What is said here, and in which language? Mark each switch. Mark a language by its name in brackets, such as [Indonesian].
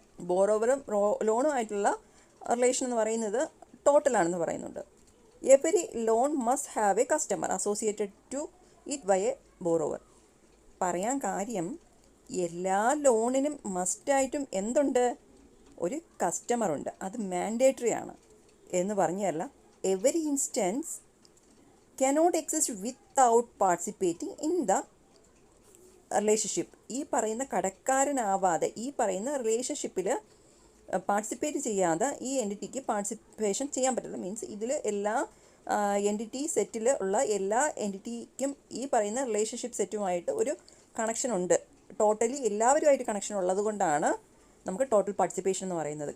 [Malayalam] ബോറോവറും ലോണുമായിട്ടുള്ള relation എന്ന് പറയുന്നത് ടോട്ടലാണെന്ന് പറയുന്നുണ്ട്. [English] Every loan must have a customer associated to it by a borrower. [Malayalam] പറയാൻ കാര്യം എല്ലാ ലോണിനും മസ്റ്റായിട്ടും എന്തുണ്ട്, ഒരു കസ്റ്റമറുണ്ട്. അത് മാൻഡേറ്ററി ആണ് എന്ന് പറഞ്ഞല്ല. [English] Every instance cannot exist without participating in the relationship. [Malayalam] ഈ പറയുന്ന കടക്കാരനാവാതെ ഈ പറയുന്ന റിലേഷൻഷിപ്പിൽ പാർട്ടിസിപ്പേറ്റ് ചെയ്യാതെ ഈ എൻറ്റിറ്റിക്ക് പാർട്ടിസിപ്പേഷൻ ചെയ്യാൻ പറ്റില്ല. മീൻസ് ഇതിൽ എല്ലാ എൻറ്റിറ്റി സെറ്റിൽ ഉള്ള എല്ലാ എൻറ്റിറ്റിക്കും ഈ പറയുന്ന റിലേഷൻഷിപ്പ് സെറ്റുമായിട്ട് ഒരു കണക്ഷൻ ഉണ്ട്. ടോട്ടലി എല്ലാവരുമായിട്ട് കണക്ഷൻ ഉള്ളത് കൊണ്ടാണ് നമുക്ക് ടോട്ടൽ പാർട്ടിസിപ്പേഷൻ എന്ന് പറയുന്നത്.